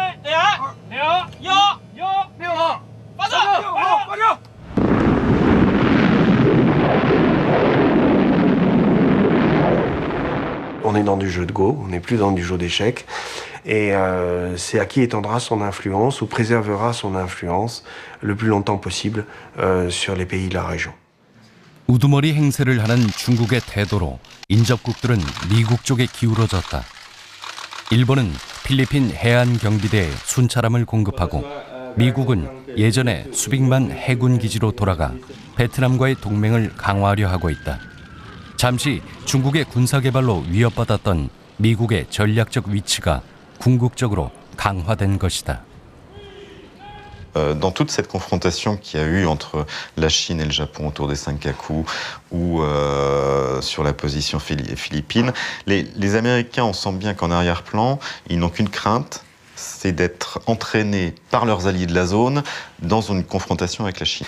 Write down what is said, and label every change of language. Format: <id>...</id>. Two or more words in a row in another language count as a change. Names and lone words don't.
<fr>On est dans du jeu de go, on n'est plus dans du jeu d'échecs, et c'est à qui étendra son influence ou préservera son influence le plus longtemps possible sur les pays de la région.</fr> <ko>우두머리 행세를 하는 중국의 태도로 인접국들은 미국 쪽에 기울어졌다. 일본은 필리핀 해안 경비대에 순찰함을 공급하고 미국은 예전에 수빅만 해군 기지로 돌아가 베트남과의 동맹을 강화하려 하고 있다. 잠시 중국의 군사 개발로 위협받았던 미국의 전략적 위치가 궁극적으로 강화된 것이다.</ko> <fr>Dans toute cette confrontation qu'il y a eu entre la Chine et le Japon autour des Senkaku ou sur la position philippine, les Américains, on sent bien qu'en arrière-plan, ils n'ont qu'une crainte, c'est d'être entraînés par leurs alliés de la zone dans une confrontation avec la Chine.</fr>